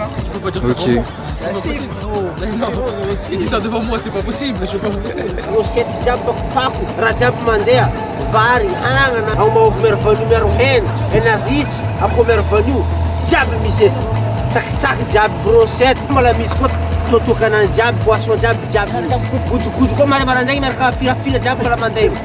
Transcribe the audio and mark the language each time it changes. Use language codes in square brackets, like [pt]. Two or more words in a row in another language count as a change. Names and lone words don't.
[fr] Hein. Tu peux pas dire ça pour moi. Il dit ça devant moi, c'est pas possible. Je vais pas vous laisser. [mg] Rosette jiaby fako, raha jiaby mandeha, vary, agnana, ao mahovy miaro miaro hena, hena ritsy, akoho miaro vanio, jiaby misy eto. Tsakitsaky jiaby brochette, mbola misy koa totokanany jiaby, boisson jiaby. Gojogojo koa marandraigny miaraka firafira jiaby mbola mandeha io.